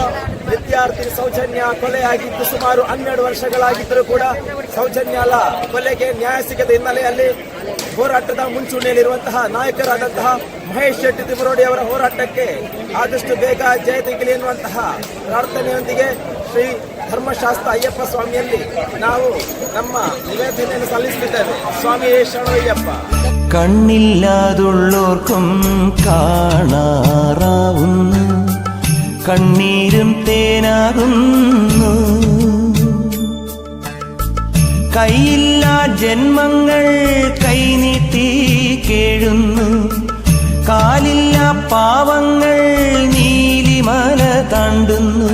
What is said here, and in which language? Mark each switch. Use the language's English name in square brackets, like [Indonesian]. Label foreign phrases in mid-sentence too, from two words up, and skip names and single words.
[Kannada] ವಿದ್ಯಾರ್ಥಿ ಸೌಜನ್ಯ ಕೊಲೆಯಾಗಿದ್ದು ಸುಮಾರು 12 ವರ್ಷಗಳಾಗಿದ್ದರೂ ಕೂಡ ಸೌಜನ್ಯ ಕೊಲೆಗೆ ನ್ಯಾಯ ಸಿಗದ ಹಿನ್ನೆಲೆಯಲ್ಲಿ ಹೋರಾಟದ ಮುಂಚೂಣಿಯಲ್ಲಿರುವಂತಹ ನಾಯಕರಾದಂತಹ ಮಹೇಶ್ ಶೆಟ್ಟಿ ತಿಮರೋಡಿ ಅವರ ಹೋರಾಟಕ್ಕೆ ಆದಷ್ಟು ಬೇಗ ಜಯ ತೆಗೆಯಲಿ ಎನ್ನುವಂತಹ ಪ್ರಾರ್ಥನೆಯೊಂದಿಗೆ ಶ್ರೀ ಧರ್ಮಶಾಸ್ತ್ರ ಅಯ್ಯಪ್ಪ ಸ್ವಾಮಿಯಲ್ಲಿ ನಾವು ನಮ್ಮ ನಿವೇದನೆಯನ್ನು ಸಲ್ಲಿಸುತ್ತಿದ್ದೇವೆ. ಸ್ವಾಮಿಯೇ ಶರಣಮಯ್ಯಪ್ಪ. [Malayalam] കണ്ണില്ലാതുള്ളോർക്കും കാണാറാവുന്നു, കണ്ണീരും തേനാകുന്നു. കൈയില്ലാ ജന്മങ്ങൾ കൈനീട്ടി കേഴുന്നു, കാലില്ലാ പാവങ്ങൾ നീലിമല താണ്ടുന്നു.